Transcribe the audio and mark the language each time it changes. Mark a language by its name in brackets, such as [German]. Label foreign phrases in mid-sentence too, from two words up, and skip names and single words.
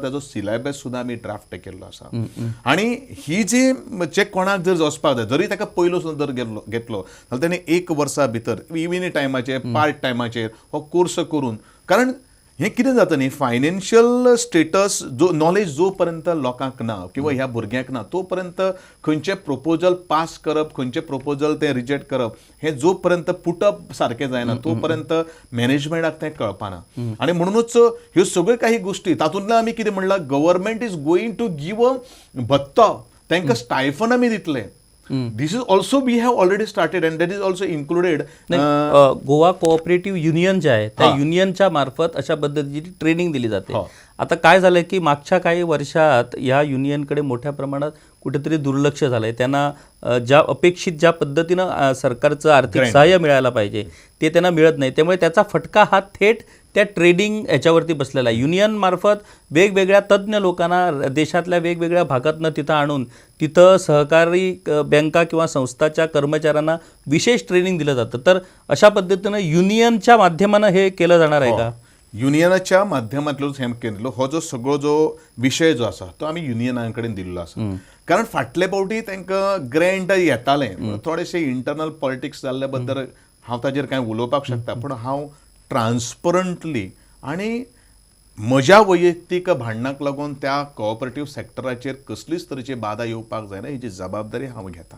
[Konkani] ताजो सिलेबस सुद्दां आमी ड्राफ्ट केल्लो आसा. आनी ही जे कोणाक जर वचपाक जाय जरी ताका पयलो सुद्दां जर घेतलो जाल्यार ताणें 1 वर्सा भितर इव्हिनिंग टायमाचेर पार्ट टायमाचेर हो कोर्स करून, कारण हें कितें जाता न्ही, [English] financial status [Konkani] जो नॉलेज जो पर्यंत लोकांक ना किंवा ह्या भुरग्यांक ना तो पर्यंत खंयचे प्रपोजल पास करप, खंयचे प्रपोजल ते रिजेक्ट करप हें जो पर्यंत पुटअप सारकें जायना तो पर्यंत मॅनेजमेंटाक तें कळपाना. आनी म्हणूनच ह्यो सगळ्यो काही गोश्टी तातूंतल्यान आमी कितें म्हणलां, [English] government is going to give a [Konkani] भत्ता, तांकां स्टायफन आमी दितले. [English] This is also we have already started and that is also included. [Marathi] गोवा कोऑपरेटिव्ह युनियन जे आहे त्या युनियनच्या मार्फत अशा पद्धतीची ट्रेनिंग दिली जाते. आता काय झालंय की मागच्या काही वर्षात या युनियनकडे मोठ्या प्रमाणात कुठेतरी दुर्लक्ष झालंय. त्यांना ज्या पद्धतीनं सरकारचं आर्थिक सहाय्य मिळायला पाहिजे ते त्यांना मिळत नाही. त्यामुळे त्याचा फटका हा थेट त्या ट्रेडिंग याच्यावरती बसलेला आहे. युनियन मार्फत वेगवेगळ्या तज्ज्ञ लोकांना देशातल्या वेगवेगळ्या भागातनं तिथं आणून तिथं सहकारी बँका किंवा संस्थाच्या कर्मचाऱ्यांना विशेष ट्रेनिंग दिलं जातं. तर अशा पद्धतीनं युनियनच्या माध्यमानं हे केलं जाणार आहे का? [Konkani] युनियनाच्या माध्यमांतल्यानूच हें केल्लो हो जो सगळो जो विशय जो आसा तो आमी युनियना कडेन दिल्लो आसा. कारण फाटले फावटी तांकां ग्रँट येतालें, थोडेशे [English] internal politics [Konkani] जाल्ल्या बद्दल हांव ताजेर कांय उलोवपाक शकता, पूण हांव ट्रान्सपरंटली आणि म्हज्या वैयक्तीक भांडणाक लागून त्या कोऑपरेटिव्ह सेक्टराचेर कसलीच तरेची बाधा येवपाक जायना हेची जबाबदारी हांव घेता.